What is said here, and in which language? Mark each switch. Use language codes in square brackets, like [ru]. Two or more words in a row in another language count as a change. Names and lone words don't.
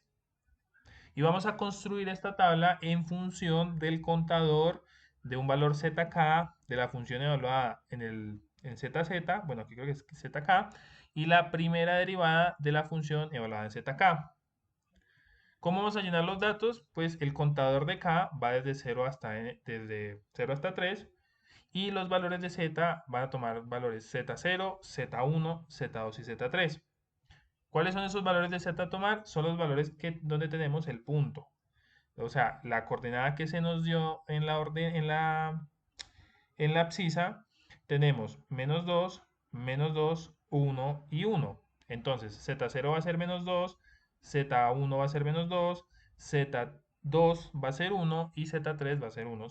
[es] Y vamos a construir esta tabla en función del contador de un valor zk de la función evaluada en zz, bueno, aquí creo que es zk, y la primera derivada de la función evaluada en zk. ¿Cómo vamos a llenar los datos? Pues el contador de k va desde 0 hasta 3 y los valores de z van a tomar valores z0, z1, z2 y z3. ¿Cuáles son esos valores de z a tomar? Son los valores donde tenemos el punto. O sea, la coordenada que se nos dio en la abscisa, tenemos menos 2, 1 y 1. Entonces, z0 va a ser menos 2, z1 va a ser menos 2, z2 va a ser 1 y z3 va a ser 1.